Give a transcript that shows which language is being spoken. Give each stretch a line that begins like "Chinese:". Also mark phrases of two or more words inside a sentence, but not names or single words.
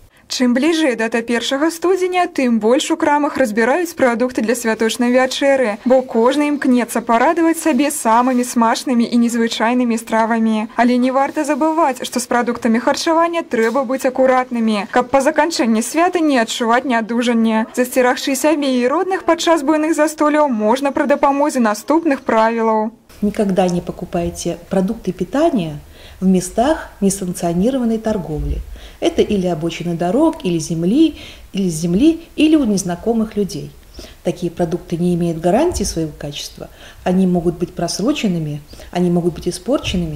Belarusian: Чым бліжэй дата 1 студзеня, тым больш у крамах разбіраюць прадукты для святочнай вячэры, бо кожны імкнецца парадаваць сабе самымі смачнымі і незвычайнымі стравамі. Але не варта забываць, што з прадуктамі харчавання трэба быць акуратнымі, каб па заканчэнні свята не адчуваць нядужанне. Засцерагчы сябе і родных падчас буйных застолляў можна пры дапамозе наступных правілаў.
Russian: Никогда не покупайте продукты питания в местах несанкционированной торговли. Это или обочины дорог, или земли, или у незнакомых людей. Такие продукты не имеют гарантии своего качества, они могут быть просроченными, они могут быть испорченными.